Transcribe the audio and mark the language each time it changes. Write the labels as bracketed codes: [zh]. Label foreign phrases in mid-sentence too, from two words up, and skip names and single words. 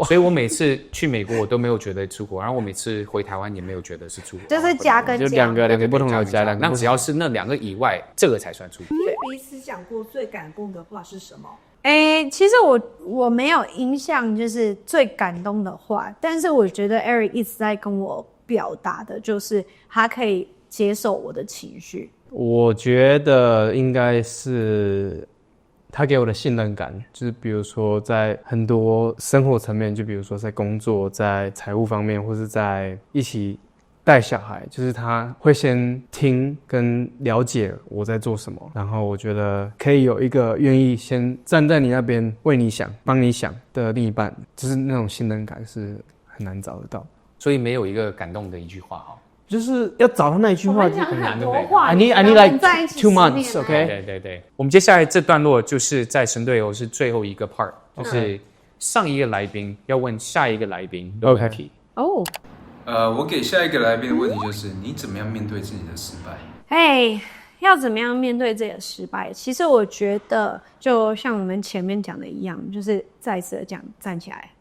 [zh] 所以我每次去美國，我都沒有覺得出國，然後我每次回台灣也沒有覺得是出國。就是加跟加，就兩個不同的家，那只要是那2個以外，這個才算出國。彼此講過最感動的話是什麼？其實我沒有印象，就是最感動的話，但是我覺得 Eric 一直在跟我表達的，就是他可以接受我的情緒。我覺得應該是他給我的信任感，就是比如說在很多生活層面，就比如說在工作、在財務方面，或是在一起帶小孩，就是他會先聽跟了解我在做什麼，然後我覺得可以有一個願意先站在你那邊為你想、幫你想的另一半，就是那種信任感是很難找得到，所以沒有一個感動的一句話哈。就是要找到那一句話就很難，對不對 [en] ？I need like 2 months, OK？ [zh] 对。我們接下來這段落就是在神隊友是最後一個 part， 就是上一個來賓要問下一個來賓的問題。哦。我給下一個來賓的問題就是：你怎麼樣面對自己的失敗？要怎麼樣面對自己的失敗？其實我覺得，就像我們前面講的一樣，就是再次的講，站起來。